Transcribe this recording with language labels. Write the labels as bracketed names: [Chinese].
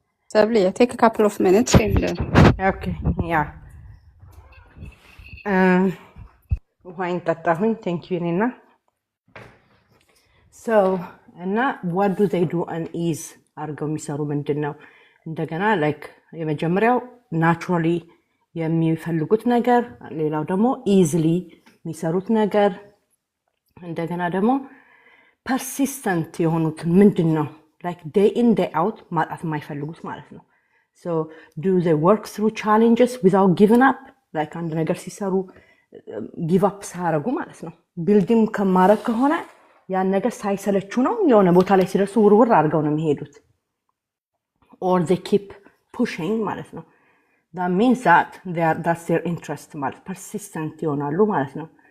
[English] Sabli, take a couple of minutes and okay, yeah. Wine [Amharic] ጠጣሁኝ። [English] thank you Nina. So [Amharic] እና [English] what do they do on ease [Amharic] አርገው የሚሰሩ ምንድነው? እንደገና like የመጀመሪያው naturally የሚፈልጉት ነገር፣ ሌላው ደግሞ easily የሚሰሩት ነገር፣ እንደገና ደግሞ persistent የሆኑት ምንድነው? [English] like day in day out [Amharic] ማጣት የማይፈልጉት ማለት ነው። [English] so do they work through challenges without giving up? [Amharic] like አንድ ነገር ሲሰሩ [English] give up [Amharic] ሳያረጉ ማለት ነው። ቢልዲንግ ከማረግ ከሆነ ያን ነገር ሳይሰለቹ ነው የሆነ ቦታ ላይ ሲደርሱ ውርውር አድርገው ነው የሚሄዱት። [English] or they keep pushing [Amharic] ማለት ነው። [English] that means that that's their interest [Amharic] ማለት persistent ይሆናሉ ማለት ነው።